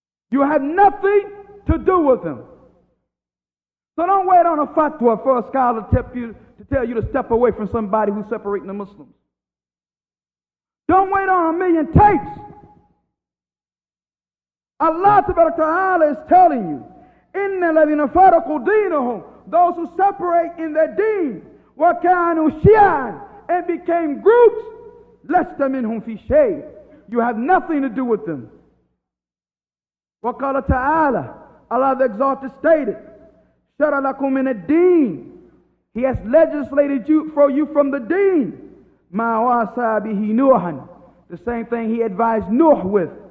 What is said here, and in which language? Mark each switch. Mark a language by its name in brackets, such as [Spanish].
[English] You have nothing to do with them. So don't wait on a fatwa for a scholar to tell you to step away from somebody who's separating the Muslims. Don't wait on a million tapes. Allah Ta'ala is telling you, [Arabic] إِنَّ الَّذِينَ فَرَقُوا دِينَهُمْ. [English] Those who separate in their deen, [Arabic] وَكَانُوا شِيَعًا. [English] And became groups, [Arabic] لَسْتَ مِنْهُمْ فِي شَيْءٍ. [English] You have nothing to do with them. [Arabic] وَقَالَ تَعَالَى. [English] Allah the Exalted stated, [Arabic] شَرَ لَكُم مِنَ الدِّينِ. [English] He has legislated for you from the deen. [Arabic] مَا وَاسَى بِهِ نُوحًا. [English] The same thing He advised Nuh with.